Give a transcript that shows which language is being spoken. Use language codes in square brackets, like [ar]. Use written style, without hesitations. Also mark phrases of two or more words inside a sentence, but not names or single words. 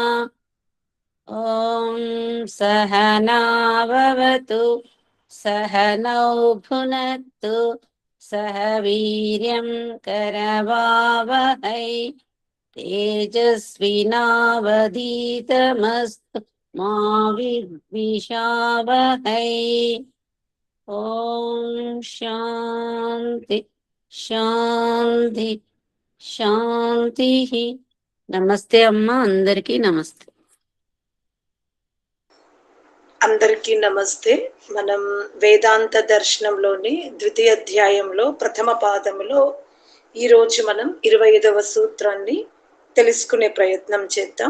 [sa] ॐ सहनाववतु सहनौ भुनक्तु सह वीर्यं करवावहै तेजस्विनावधीतमस्तु मा विद्विषावहै। ॐ शान्ति शान्ति शान्तिः। [te] నమస్తే అమ్మ, అందరికీ నమస్తే. అందరికీ నమస్తే. మనం వేదాంత దర్శనంలోని ద్వితీయ అధ్యాయంలో ప్రథమ పాదములో ఈరోజు మనం 25వ సూత్రాన్ని తెలుసుకునే ప్రయత్నం చేద్దాం.